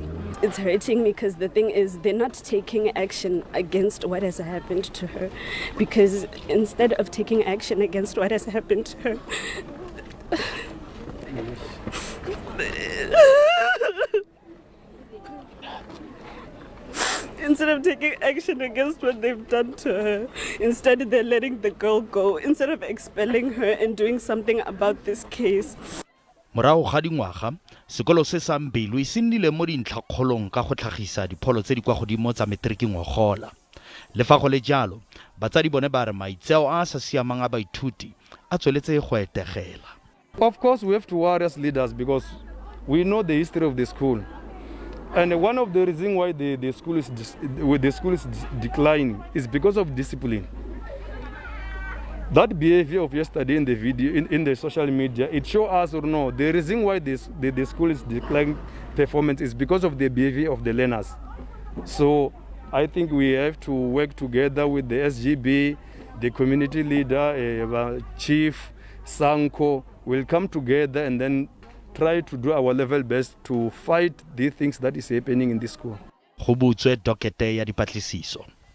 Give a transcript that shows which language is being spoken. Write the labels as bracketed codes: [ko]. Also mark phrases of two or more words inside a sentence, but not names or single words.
[en] It's hurting me because the thing is they're not taking action against what has happened to her, because instead of taking action against what has happened to her, instead of taking action against what they've done to her, instead they're letting the girl go, instead of expelling her and doing something about this case. [tn] Morago ga dingwaga sekolo se sa Mbilwi se nnile mo dintlhakgolong ka go tlhagisa dipholo tse di kwa godimo tsa matric ngwagola. Le fa go le jalo batsadi bone ba re maitseo a sa siamang a baithuti a tsweletse go etegela. [en] Of course, we have to worry as leaders because we know the history of the school. And one of the reasons why the school is declining is because of discipline. That behavior of yesterday in the video, in the social media, it shows us or no, the reason why the school is declining performance is because of the behavior of the learners. So I think we have to work together with the SGB, the community leader, chief, Sanko, will come together and then try to do our level best to fight the things that is happening in this school. [tn] Go butswe dokete ya dipatlisiso.